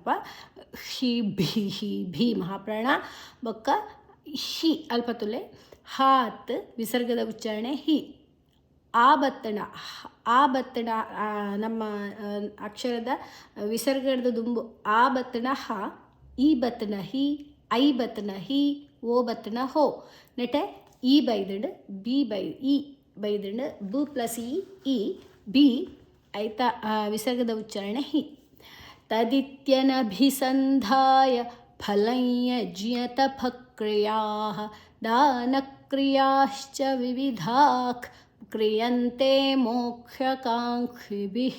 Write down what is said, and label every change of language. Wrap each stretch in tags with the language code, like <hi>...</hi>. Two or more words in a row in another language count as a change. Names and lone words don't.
<tcy>ಶಿ ಭಿ ಭಿ ಮಹಾಪ್ರಾಣ ಬೊಕ್ಕ ಹಿ ಅಲ್ಪತುಲೆ ಹಾತ್ ವಿಸರ್ಗದ ಉಚ್ಚಾರಣೆ ಹಿ. ಆ ಬತ್ತಣ ಆ ಬತ್ತಣ ನಮ್ಮ ಅಕ್ಷರದ ವಿಸರ್ಗದ ದುಂಬು ಆ ಬತ್ತಣ ಹ. ಈ ಬತ್ತಣ ಹಿ ಐ ಬತ್ತಣ ಹಿ ಓ ಬತ್ತಣ ಹೋ. ನೆಟೆ ಈ ಬೈದಂಡು ಬಿ ಬೈ ಈ ಬೈದಂಡು ಬು ಪ್ಲಸ್ ಇ ಬಿ ಐತ ವಿಸರ್ಗದ ಉಚ್ಚಾರಣೆ ಹಿ.</tcy> <sa>ತದಿತ್ಯನಭಿಸಂಧಾಯ ಫಲಯಜ್ಞತಪಕ್ರಿಯಾಃ ದಾನಕ್ರಿಯಾಶ್ಚ ವಿವಿಧಾಃ ಕ್ರಿಯಂತೆ ಮೋಕ್ಷಕಾಂಕ್ಷಿಭಿಃ.</sa>